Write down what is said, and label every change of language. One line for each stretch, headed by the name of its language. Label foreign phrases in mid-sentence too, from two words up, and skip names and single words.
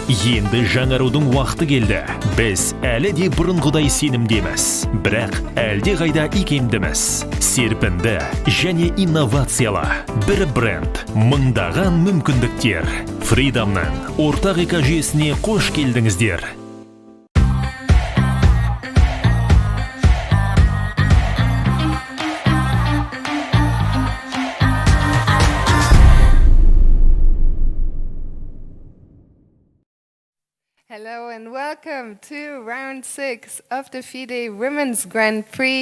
Kazakh: Енді жаңарудың уақыты келді. Біз әлі де бұрынғыдай сенімдеміз. Бірақ әлде қайда икемдіміз. Серпінді және инновациялы. Бір бренд, мыңдаған мүмкіндіктер. FIDE-ның ортақ экожүйесіне қош келдіңіздер.
English: Hello and welcome to round 6 of the FIDE Women's Grand Prix.